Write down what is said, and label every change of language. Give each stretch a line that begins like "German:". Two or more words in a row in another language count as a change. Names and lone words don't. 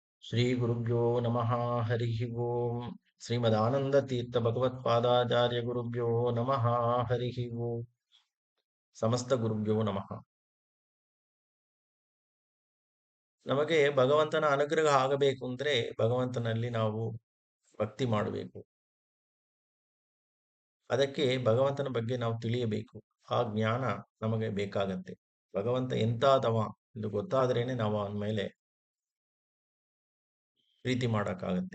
Sanskrit: ಶ್ರೀ ಗುರುಭ್ಯೋ ನಮಃ. ಹರಿ ಓಂ. ಶ್ರೀಮದಾನಂದತೀರ್ಥ ಭಗವತ್ಪಾದಾಚಾರ್ಯ ಗುರುಭ್ಯೋ ನಮಃ. ಹರಿ ಓಂ. ಸಮಸ್ತ ಗುರುಭ್ಯೋ ನಮಃ.
Kannada: ನಮಗೆ ಭಗವಂತನ ಅನುಗ್ರಹ ಆಗಬೇಕು ಅಂದ್ರೆ ಭಗವಂತನಲ್ಲಿ ನಾವು ಭಕ್ತಿ ಮಾಡಬೇಕು. ಅದಕ್ಕೆ ಭಗವಂತನ ಬಗ್ಗೆ ನಾವು ತಿಳಿಯಬೇಕು. ಆ ಜ್ಞಾನ ನಮಗೆ ಬೇಕಾಗತ್ತೆ. ಭಗವಂತ ಎಂತಾದವ ಎಂದು ಗೊತ್ತಾದ್ರೇನೆ ನಾವು ಅವನ ಮೇಲೆ ಪ್ರೀತಿ ಮಾಡಕ್ಕಾಗತ್ತೆ.